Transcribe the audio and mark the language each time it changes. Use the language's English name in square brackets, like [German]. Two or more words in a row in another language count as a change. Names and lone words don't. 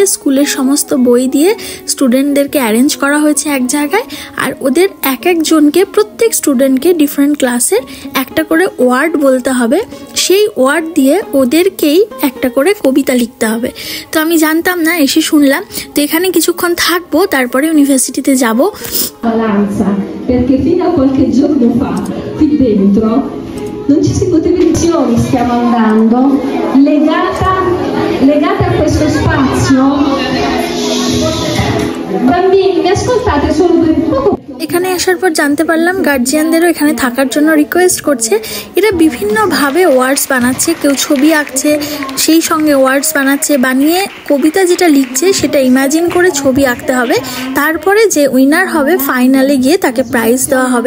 [Bangla] স্কুলের সমস্ত বই দিয়ে স্টুডেন্টদেরকে অ্যারেঞ্জ করা হয়েছে এক জায়গায়। আর ওদের এক একজনকে, প্রত্যেক স্টুডেন্টকে [English] different class [Bangla] একটা করে ওয়ার্ড বলতে হবে। সেই ওয়ার্ড দিয়ে ওদেরকেই একটা করে কবিতা লিখতে হবে। তো আমি জানতাম না, এসে শুনলাম। তো এখানে কিছুক্ষণ থাকবো, তারপরে ইউনিভার্সিটিতে যাব। [Italian] Perché fino a qualche giorno fa qui dentro non ci si poteva dire. Stiamo andando legata a questo spazio. Bambini, mi ascoltate solo per poco. [Bangla] এখানে আসার পর জানতে পারলাম গার্জিয়ানদেরও এখানে থাকার জন্য রিকোয়েস্ট করছে। এরা বিভিন্নভাবে ওয়ার্ডস বানাচ্ছে, কেউ ছবি আঁকছে, সেই সঙ্গে ওয়ার্ডস বানাচ্ছে। বানিয়ে কবিতা যেটা লিখছে সেটা ইমাজিন করে ছবি আঁকতে হবে। তারপরে যে উইনার হবে ফাইনালে গিয়ে তাকে প্রাইজ দেওয়া হবে।